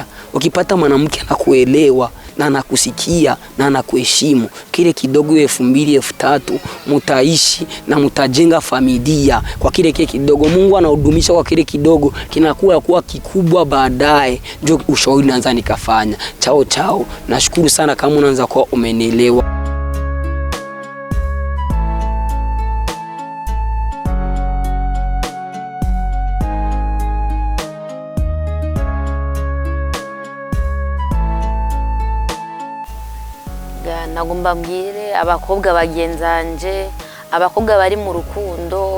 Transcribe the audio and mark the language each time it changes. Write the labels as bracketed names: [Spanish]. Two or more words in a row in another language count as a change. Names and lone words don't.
[Swahili] Ukipata mwanamke anakuelewa na anakusikia na anakuheshimu, kile kidogo 2000 3000 mtaishi na mtajenga familia kwa kile kidogo. Mungu anahudumisha kwa kile kidogo, kinakuwa kuwa kikubwa baadaye. Ndio ushauri naanza nikafanya. Chao. Nashukuru sana kama unaanza kuwa umenielewa. [Rundi] Nagomba mbwire abakobwa bagenzanje, abakobwa bari mu rukundo.